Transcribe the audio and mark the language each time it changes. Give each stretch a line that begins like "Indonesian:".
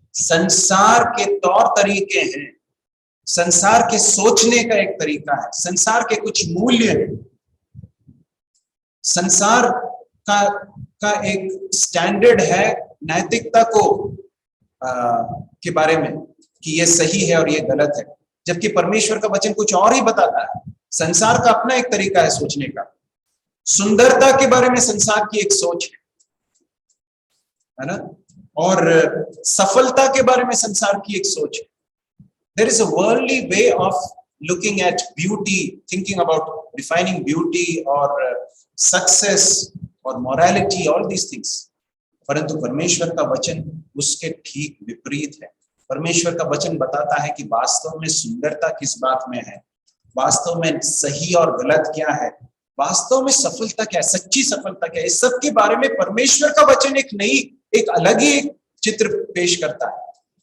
Hindi: संसार के तौर तरीके हैं, संसार के सोचने का एक तरीका है, संसार के कुछ मूल्य हैं, संसार का एक स्टैंडर्ड है नैतिकता को के बारे में कि ये सही है और ये गलत है, जबकि परमेश्वर का वचन कुछ और ही बताता है। संसार का अपना एक तरीका है सोचने का। सुंदरता के बारे में संसार की एक सोच है ना, और सफलता के बारे में संसार की एक सोच है।
English: There is a worldly way of looking at beauty, thinking about defining beauty or success or morality, all these things.
Hindi: परंतु परमेश्वर का वचन उसके ठीक विपरीत है। परमेश्वर का वचन बताता है कि वास्तव में सुंदरता किस बात में है, वास्तव में सही और गलत क्या है, वास्तव में सफलता क्या है, सच्ची सफलता क्या है। इस सब के बारे में परमेश्वर का वचन एक अलग ही एक चित्र पेश करता है।